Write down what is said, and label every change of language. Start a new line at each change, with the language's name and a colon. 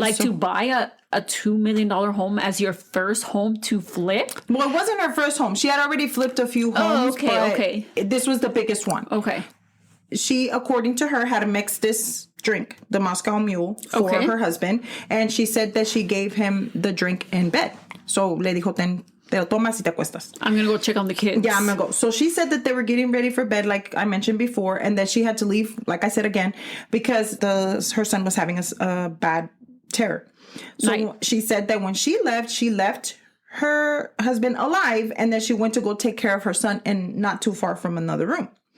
English: like to buy a $2 million home as your first home to flip. Well, it wasn't her first home. She had already flipped a few homes. Okay. This was the biggest one. Okay. She, according to her, had mixed this drink, the Moscow Mule, for her husband. And she said that she gave him the drink in bed.
Spanish: So, le dijo, te lo tomas y te acuestas.
English: I'm going to go check on the kids. Yeah, I'm going to go. So, she said that they were getting ready for bed, like I mentioned before, and that she had to leave, like I said again, because her son was having a bad terror. So, she said that when she left her husband alive, and then she went to go take care of her son and not too far from another room.